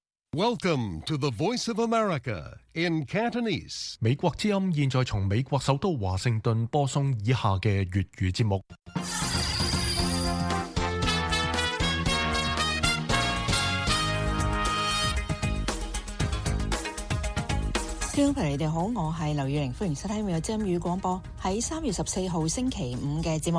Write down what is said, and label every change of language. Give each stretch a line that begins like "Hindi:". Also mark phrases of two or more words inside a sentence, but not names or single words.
English: Welcome to the Voice of America in Cantonese.
Cantonese: 美國之音現在從美國首都華盛頓播送以下嘅粵語節目。聽眾朋友，你哋好，我係劉宇玲，歡迎收聽美國之音語廣播喺3月14號星期五嘅節目。